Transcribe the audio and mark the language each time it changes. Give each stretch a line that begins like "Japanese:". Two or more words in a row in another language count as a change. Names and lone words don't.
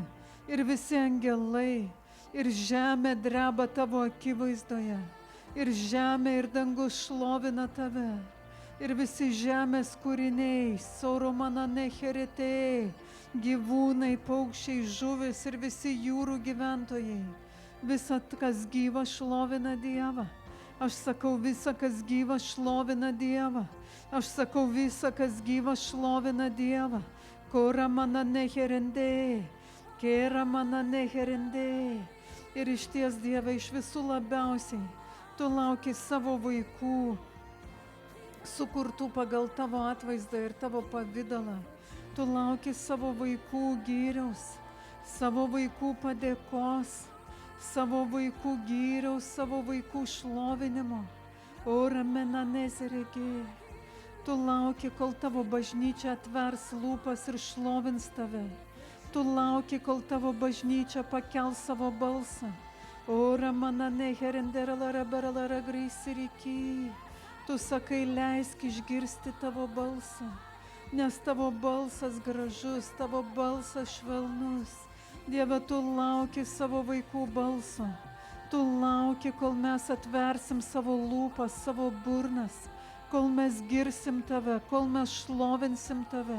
Lithuanian: Ir visi angelai, ir žemė dreba tavo akivaizdoje, ir žemė ir dangus šlovina tave, ir visi žemės kūriniai, soromana necheretė, gyvūnai, paukščiai, žuvis ir visi jūrų gyventojai. Visa, kas gyva, šlovina Dievą. Aš sakau, visa, kas gyva, šlovina Dievą. Aš sakau, visa, kas gyva, šlovina Dievą. Kora mana neherendė. Kėra mana neherendė. Ir iš ties, Dieve, iš visų labiausiai tu lauki savo vaikų, sukurtų pagal tavo atvaizdą ir tavo pavydalą. Tu lauki savo vaikų gyriaus, savo vaikų padėkos, savo vaikų gyriaus, savo vaikų šlovinimo. Ora mena nezeregė. Tu lauki, kol tavo bažnyčia atvers lūpas ir šlovins tave. Tu lauki, kol tavo bažnyčia pakel savo balsą. Ora mana neherendera lara grisiriki. Tu sakai, leisk išgirsti tavo balsą, nes tavo balsas gražus, tavo balsas švelnus. Dieve, tu lauki savo vaikų balso. Tu lauki, kol mes atversim savo lūpas, savo burnas, kol mes girsim tave, kol mes šlovinsim tave.